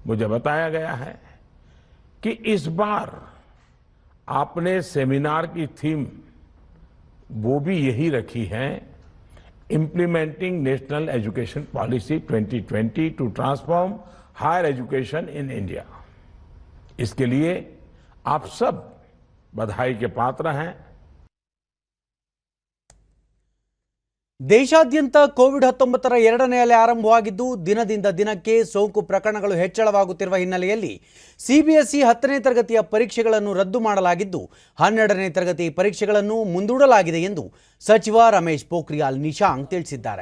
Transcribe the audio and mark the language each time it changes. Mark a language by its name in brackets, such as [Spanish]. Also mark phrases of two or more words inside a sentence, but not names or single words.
[Hindi] मुझे बताया गया है कि इस बार आपने सेमिनार की थीम वो भी यही रखी है, [English] Implementing National Education Policy 2020 to Transform Higher Education in India. [Hindi] इसके लिए आप सब बधाई के पात्र हैं। [Kannada] ದೇಶಾದ್ಯಂತ ಕೋವಿಡ್-19 ಎರಡನೇ ಅಲೆ ಆರಂಭವಾಗಿದ್ದು ದಿನದಿಂದ ದಿನಕ್ಕೆ ಸೋಂಕು ಪ್ರಕರಣಗಳು ಹೆಚ್ಚಳವಾಗುತ್ತಿರುವ ಹಿನ್ನೆಲೆಯಲ್ಲಿ ಸಿಬಿಎಸ್ಇ 10ನೇ ತರಗತಿಯ ಪರೀಕ್ಷೆಗಳನ್ನು ರದ್ದು ಮಾಡಲಾಗಿದ್ದು 12ನೇ ತರಗತಿ ಪರೀಕ್ಷೆಗಳನ್ನು ಮುಂದೂಡಲಾಗಿದೆ ಎಂದು ಸಚಿವ ರಮೇಶ್ ಪೋಖ್ರಿಯಾಲ್ ನಿಶಾಂಕ್ ತಿಳಿಸಿದ್ದಾರೆ.